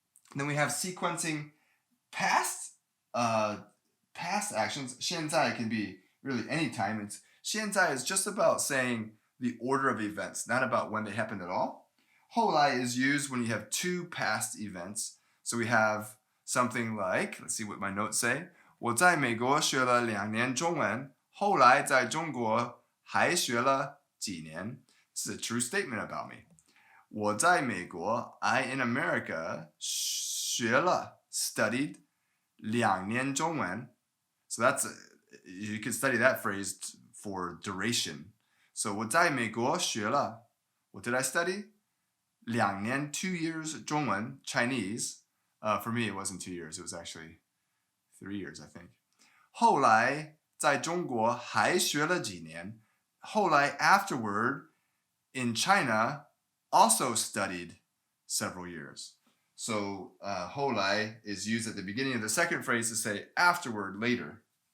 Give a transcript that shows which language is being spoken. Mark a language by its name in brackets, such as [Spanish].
[English] And then we have sequencing past actions. 现在 can be really any time. 现在 is just about saying the order of events, not about when they happened at all. 后来 is used when you have two past events. So we have something like, let's see what my notes say. [Chinese] 我在美国学了2年中文，后来在中国还学了几年. [English] This is a true statement about me. [Chinese] 我在美国 [English] I in America [Chinese] 学了 [English] studied [Chinese] 2年中文. [English] So you could study that phrase for duration. So [Chinese] 我在美国学了 [English] what did I study? [Chinese] 2年 [English] 2 years 中文 Chinese. For me it wasn't 2 years, it was actually 3 years, I think. [Chinese] 后来在中国还学了几年. [English] 后来 afterward in China also studied several years. So 后来 is used at the beginning of the second phrase to say afterward, later.